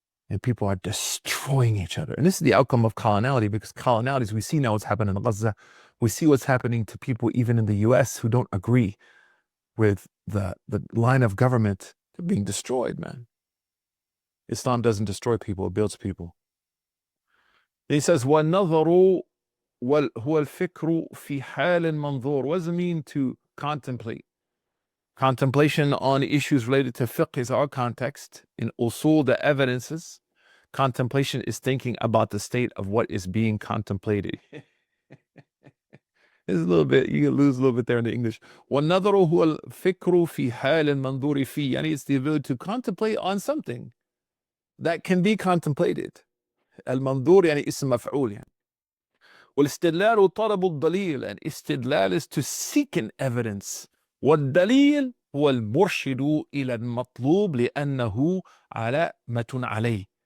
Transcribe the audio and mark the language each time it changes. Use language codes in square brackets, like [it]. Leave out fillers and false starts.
[en] And people are destroying each other. And this is the outcome of coloniality, because colonialities, we see now what's happening in Gaza. We see what's happening to people even in the US who don't agree with the line of government. They're being destroyed, man. Islam doesn't destroy people, it builds people. He says, [ar] وَالنَّظَرُ هُوَ الْفِكْرُ فِي حَالٍ مَنْظُورٍ. [en] What does it mean to contemplate? Contemplation on issues related to fiqh is our context. In usul, the evidences. Contemplation is thinking about the state of what is being contemplated. It's a little bit, you can lose a little bit there in the English. [ar] وَالنَّظَرُ هُوَ الْفِكْرُ فِي حَالٍ مَنْظُورِ فِي. [en] Yani it's the ability to contemplate on something that can be contemplated. [ar] المنظور يعني اسم مفعول يعني. والاستدلال طلب الدليل, [en] and istidlal is to seek an evidence. [ar] والدليل هو المرشد إلى المطلوب لأنه علامة عليه.